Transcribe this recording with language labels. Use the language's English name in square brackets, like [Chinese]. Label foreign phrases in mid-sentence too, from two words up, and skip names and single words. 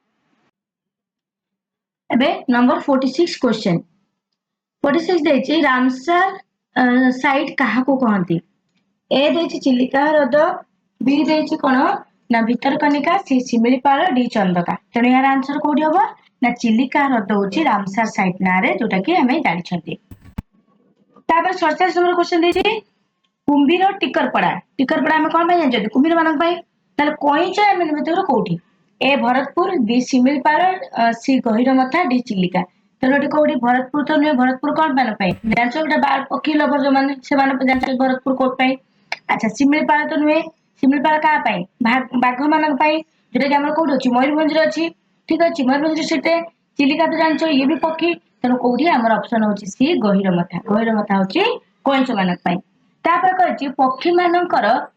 [Odia] ଏବେ ନମ୍ବର 46 क्वेश्चन 46 ଦେଇଛି ରାମସର ସାଇଟ କାହାକୁ କହନ୍ତି ए ଦେଇଛି ଚିଲିକା ହ୍ରଦ बी ଦେଇଛି କଣ ନା ଭିତରକନିକା ସି ଶିମିଳିପାଳ ଡି ଚନ୍ଦକା ତେଣୁ ଏହାର ଆନ୍ସର କୋଉଠି ହବ ନା ଚିଲିକା ହ୍ରଦ ହଉଛି ରାମସାର ସାଇଟ ନାଁ ରେ ଯୋଉଟା କି ଆମେ ଜାଣିଛନ୍ତି ତାପରେ 47 ନମ୍ବର क्वेश्चन ଦେଇଛି କୁମ୍ଭୀର ଟିକରପଡା ଆମେ କଣ ପାଇଁ ଜାଣିଛନ୍ତି କୁମ୍ଭୀର ମାନଙ୍କ ପାଇଁ ତାହେଲେ କଇଁଛ ଏମାନେ ଭିତରୁ କୋଉଠି ए भरतपुर बी शिमिलपाଳ सी गहिरमଥା ଡି ଚିଲିକା ତେଣୁ ଏଠି କୋଉଠି ଭରତପୁର ତ ନୁହେଁ ଭରତପୁର କଣ ମାନଙ୍କ ପାଇଁ ଜାଣିଛ ଗୋଟେ ପକ୍ଷୀ ଲଭର ଯୋଉମାନେ ସେମାନେ ଜାଣିଛନ୍ତି ଭରତପୁର କୋଟ ପାଇଁ ଆଚ୍ଛା ଶିମିଳିପାଳ ତ ନୁହେଁ ଶିମିଳିପାଳ କାହା ପାଇଁ ବାଘ ମାନଙ୍କ ପାଇଁ ଯୋଉଟା କି ଆମର କୋଉଠି ଅଛି ମୟୂରଭଞ୍ଜରେ ଅଛି ଠିକ ଅଛି ମୟୂରଭଞ୍ଜ ସେଟେ ଚିଲିକା ତ ଜାଣିଛ ଇଏ ବି ପକ୍ଷୀ ତେଣୁ କୋଉଠି ଆମର ଅପସନ ହଉଛି ସି ଗହିରମଥା ହଉଛି କଇଁଛ ମାନଙ୍କ ପାଇଁ ତାପରେ କହିଛି ପକ୍ଷୀ ମାନଙ୍କର